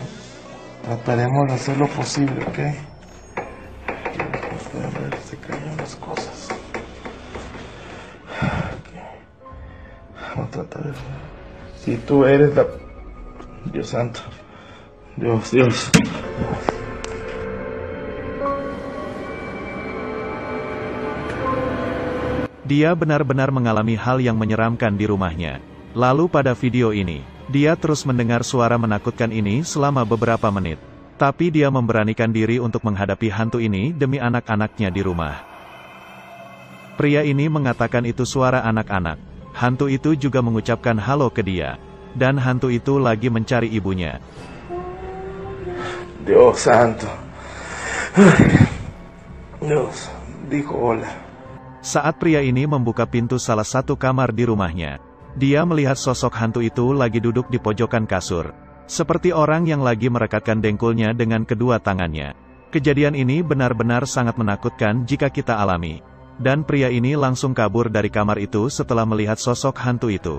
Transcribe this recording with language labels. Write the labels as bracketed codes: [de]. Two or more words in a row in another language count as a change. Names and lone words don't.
[es] Trataremos de hacer lo posible, ¿ok? A ver, se caen las cosas. Vamos a tratar de... Si tú eres la... Dios santo. Dios. [id] Dia benar-benar mengalami hal yang menyeramkan di rumahnya. Lalu pada video ini, dia terus mendengar suara menakutkan ini selama beberapa menit. Tapi dia memberanikan diri untuk menghadapi hantu ini demi anak-anaknya di rumah. Pria ini mengatakan itu suara anak-anak. Hantu itu juga mengucapkan halo ke dia. Dan hantu itu lagi mencari ibunya. [es] Dios santo. Dios dijo hola. [id] Saat pria ini membuka pintu salah satu kamar di rumahnya, dia melihat sosok hantu itu lagi duduk di pojokan kasur. Seperti orang yang lagi merekatkan dengkulnya dengan kedua tangannya. Kejadian ini benar-benar sangat menakutkan jika kita alami. Dan pria ini langsung kabur dari kamar itu setelah melihat sosok hantu itu.